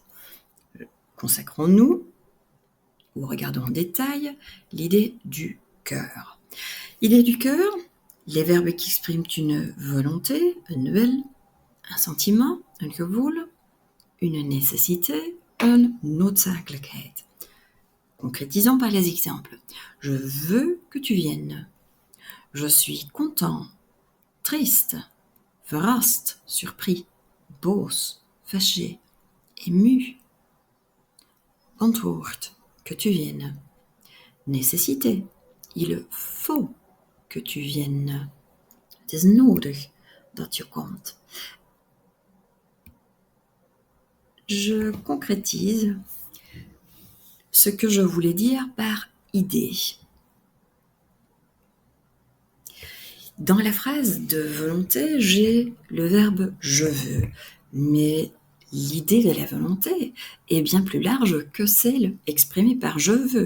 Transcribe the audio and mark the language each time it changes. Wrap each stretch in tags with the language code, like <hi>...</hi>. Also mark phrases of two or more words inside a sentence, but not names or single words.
<fr>Consacrons-nous ou regardons en détail l'idée du cœur. Idée du cœur, les verbes qui expriment une volonté, un will, un sentiment, un gevoel, une nécessité,</fr> <nl>een noodzakelijkheid.</nl> <fr>Concrétisons par les exemples. Je veux que tu viennes. Je suis content, triste, verrast, surpris, boos, fâché, ému. Antwoord, que tu viennes. Nécessité, il faut que tu viennes.</fr> <nl>Het is nodig dat je komt.</nl> <fr>Je concrétise ce que je voulais dire par idée. Dans la phrase de volonté, j'ai le verbe je veux, mais l'idée de la volonté est bien plus large que celle exprimée par je veux.</fr>